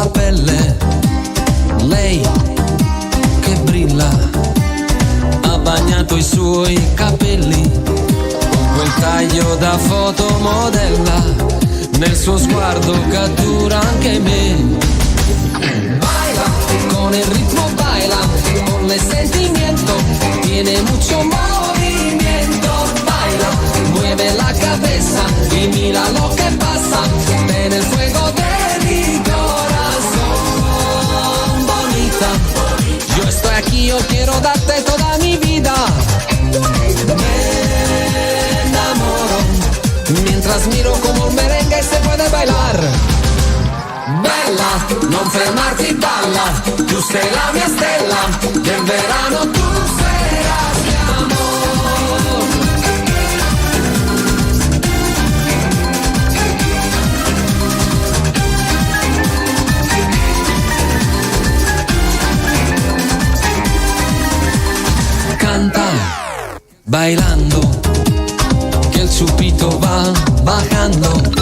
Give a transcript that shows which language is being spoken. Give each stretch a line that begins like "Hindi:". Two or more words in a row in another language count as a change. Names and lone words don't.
Italian: pelle, lei che brilla, ha bagnato i suoi capelli con quel taglio da fotomodella, nel suo sguardo cattura anche me.
Spanish: Baila, con el ritmo baila, con el sentimiento, tiene mucho movimiento. Baila, mueve la cabeza y mira lo que pasa en el fuego de mi corazón. Bonita, yo estoy aquí, yo quiero darte toda mi vida. Me enamoro mientras miro como el merengue se puede bailar.
Italian: Bella, non fermarti, balla, tu sei la mia stella,
Spanish: del verano tu seras mi amor. Canta, bailando, que el chupito va bajando.